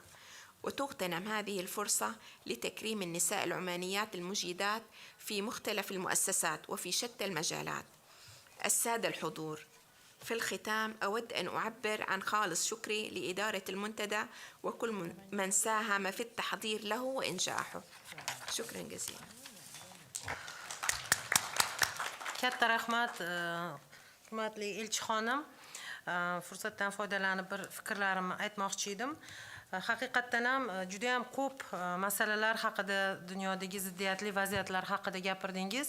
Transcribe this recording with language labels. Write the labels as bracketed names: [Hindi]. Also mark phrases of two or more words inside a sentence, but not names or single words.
[Arabic] وتغتنم هذه الفرصة لتكريم النساء العمانيات المجيدات في مختلف المؤسسات وفي شتى المجالات. السادة الحضور، في الختام أود أن أعبر عن خالص شكري لإدارة المنتدى وكل من ساهم في التحضير له وإنجاحه. شكرا جزيلا. [Uzbek] katta rahmat hurmatli elchi xonim. Fursatdan foydalanib bir fikrlarimni aytmoqchi edim. Haqiqatdan ham juda ham ko'p masalalar haqida, dunyodagi ziddiyatli vaziyatlar haqida gapirdingiz.